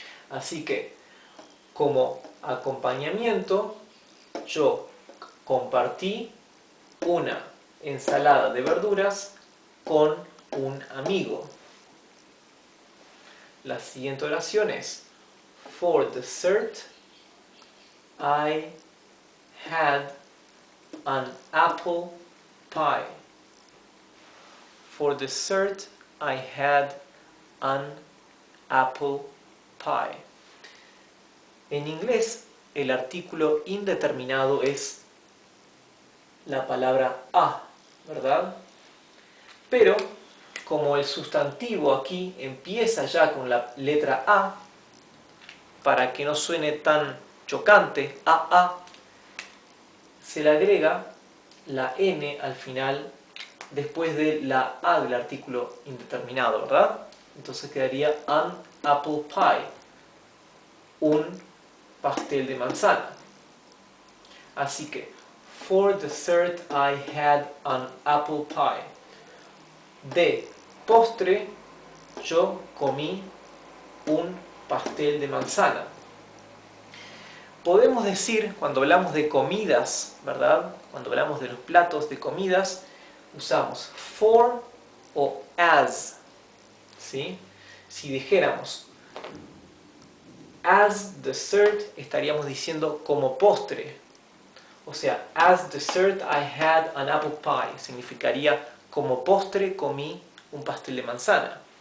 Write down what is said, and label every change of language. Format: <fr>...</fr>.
<es>Así que, como acompañamiento, yo compartí una ensalada de verduras con un amigo. la siguiente oración es:</es> <en>For dessert, I had an apple pie. For dessert, I had an apple pie.</en> <es>En inglés, el artículo indeterminado es la palabra a, ¿verdad? Pero, como el sustantivo aquí empieza ya con la letra A, para que no suene tan chocante, a, se le agrega la N al final después de la A del artículo indeterminado, ¿verdad? Entonces quedaría</es> <en>an apple pie,</en> <es>un pastel de manzana. Así que,</es> <en>for dessert I had an apple pie.</en> <es>De postre, yo comí un pastel de manzana. Podemos decir, cuando hablamos de comidas, ¿verdad? Cuando hablamos de los platos de comidas, usamos for o as, ¿sí? Si dijéramos as dessert, estaríamos diciendo como postre. O sea,</es> <en>as dessert I had an apple pie.</en> <es>Significaría como postre comí un pastel de manzana.</es>